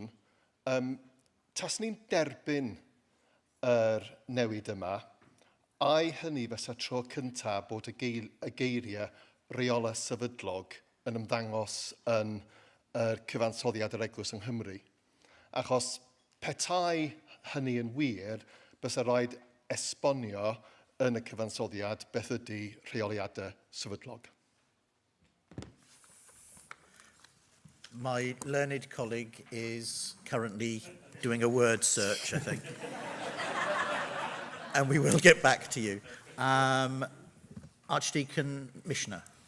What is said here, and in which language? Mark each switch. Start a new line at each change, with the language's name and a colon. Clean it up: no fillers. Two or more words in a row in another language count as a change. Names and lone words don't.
Welsh: Tas ni'n derbyn yr newid yma, ai hynny fysa tro cyntaf bod y geiriau reolau sefydlog yn ymddangos yn cyfansoddiad yr Eglwys yng Nghymru? Achos petai hynny yn wir, bysa rhaid esbonio yn y cyfansoddiad beth ydy rheoliadau sefydlog.
English: My learned colleague is currently doing a word search, I think. And we will get back to you. Archdeacon Mishner.